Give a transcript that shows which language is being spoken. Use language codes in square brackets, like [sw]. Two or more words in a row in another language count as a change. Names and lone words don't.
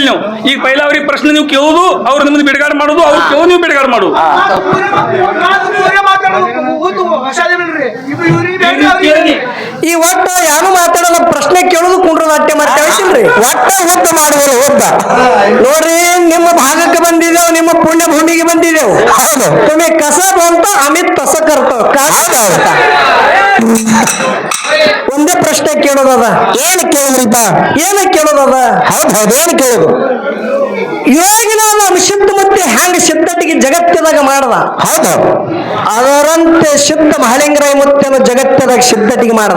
[kn] ನೀವು ಈಗ ಪೈಲ ಅವ್ರಿಗೆ ಪ್ರಶ್ನೆ ನೀವು ಕೇಳೋದು, ಅವ್ರು ನಿಮ್ದು ಬಿಡುಗಡೆ ಮಾಡೋದು, ಅವ್ರು ಕೇಳೋದು ನೀವು ಬಿಡುಗಡೆ ಮಾಡೋದು. ಈ ಒಟ್ಟ ಯಾರು ಮಾತಾಡಲ್ಲ ಪ್ರಶ್ನೆ ಕೇಳೋದು ಕುಂಡ್ರದ ಅಟ್ಟೆ ಮತ್ತೆ ಹೇಳ್ತೀನ್ರಿ. ಒಟ್ಟ ಉದ್ದ ಮಾಡುವರು ಉದ್ದ. ನೋಡ್ರಿ ನಿಮ್ಮ ಭಾಗಕ್ಕೆ ಬಂದಿದ್ದೇವು, ನಿಮ್ಮ ಪುಣ್ಯ ಭೂಮಿಗೆ ಬಂದಿದ್ದೇವು. ಹೌದು [mr] तुम्ही कसा बोलता आम्ही तसं करतो. [kn] ಒಂದೇ ಪ್ರಶ್ನೆ ಕೇಳೋದದ. ಏನು ಕೇಳಿದ್ರಿಪ್ಪ? ಏನ ಕೇಳೋದದ? ಹೌದು ಹೌದು ಏನು ಕೇಳೋದು? ಇವಾಗಿನ ನಮ್ಮ ಶುದ್ಧ ಮತ್ತೆ ಹ್ಯಾಂಗ ಸಿದ್ಧಟಿಗೆ ಜಗತ್ತದಾಗ ಮಾಡದ, ಹೌದು ಅದರಂತೆ ಶುದ್ಧ ಮಹಾಲಿಂಗರಾಯ ಮುತ್ತನ ಜಗತ್ತದಾಗ ಸಿದ್ಧಟಿಗೆ ಮಾಡದ.